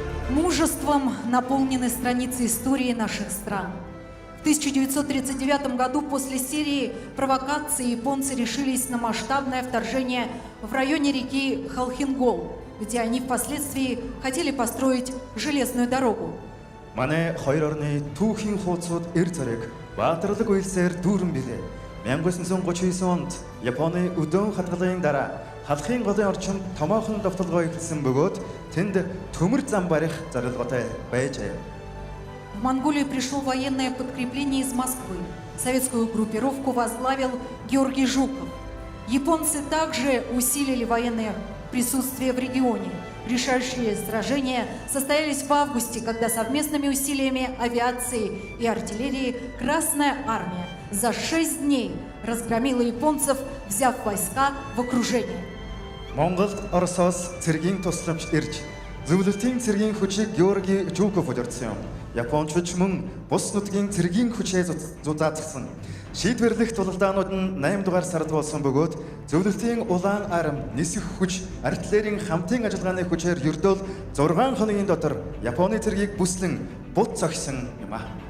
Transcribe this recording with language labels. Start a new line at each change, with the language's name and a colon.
Russian: Мужеством наполнены страницы истории наших стран. В 1939 году после серии провокаций японцы решились на масштабное вторжение в районе реки Халхингол, где они впоследствии хотели построить железную дорогу.
Mongolian: Манай хоёр орны түүхийн хуудсууд эр цариг баатарлаг үйлсээр дүүрэн билээ. 1939 онд Японы өдөөн хадгалын дараа халахын голын орчинд томоохон довтолгоо эхэлсэн бөгөөд тэнд төмөр зам барих зорилготой байжээ.
Russian: В Монголию пришло военное подкрепление из Москвы. Советскую группировку возглавил Георгий Жуков. Японцы также усилили военное присутствие в регионе. Решающие сражения состоялись в августе, когда совместными усилиями авиации и артиллерии Красная Армия за 6 дней разгромила японцев, взяв войска в окружение.
Mongolian: Монголд Оросоос цэргийн тусламж ирж зөвлөлтийн цэргийн хүчийг Георги Жуков удирдсан юм. Япончууд мөн бус нутгийн цэргийн хүчээ зузаатгсан. Шийдвэрлэх тулалдаанууд нь 8 дугаар сард болсон бөгөөд зөвлөлтийн улаан арам, нисэх хүч, артиллерийн хамтын ажиллагааны хүчээр ердөөл 6 хоногийн дотор Японы цэргийг бүслэн бут цогсон юм а.